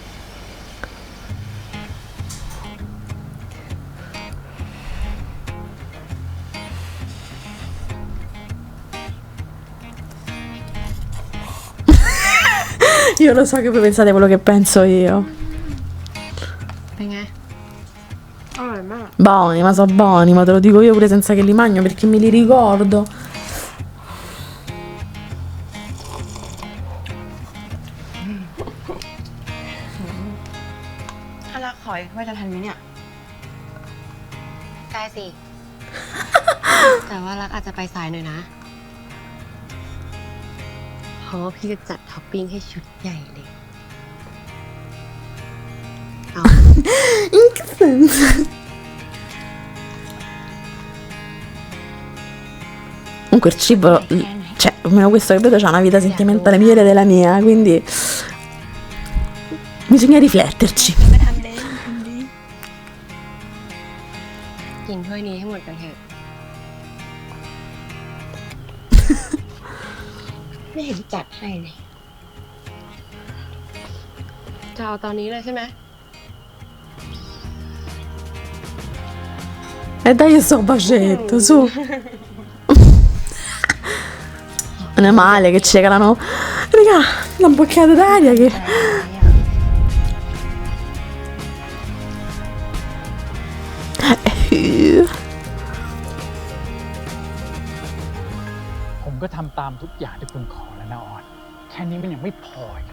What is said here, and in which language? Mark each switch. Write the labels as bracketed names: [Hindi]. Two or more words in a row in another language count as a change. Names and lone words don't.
[Italian] Io lo so che voi pensate quello che penso io. [Thai] เป็นไง อร่อยมาก [Italian] Buoni, ma so buoni, ma te lo dico io pure senza che li mangio perché me li ricordo. [Thai] ถ้ารักขอยว่าจะทันไหมเนี่ย ได้สิ แต่ว่ารักอาจจะไปสายหน่อยนะ เพราะว่าพี่จะจัดท็อปปิ้งให้ชุดใหญ่เลย เอา [Italian] In che senso? Comunque il cibo, cioè, almeno questo che vedo c'ha una vita sentimentale migliore della mia, quindi bisogna rifletterci. [Thai] กินถ้วยนี้ให้หมดกันเถอะ ไม่เห็นจัดให้เลย จะเอาตอนนี้เลยใช่ไหม [Italian] E dai sto bacetto, su. Non è male che ci regalano, raga, una boccata d'aria che... [Thai] ผมก็ทำตามทุกอย่างที่คุณขอแล้วนะออน แค่นี้มันยังไม่พออีกครับ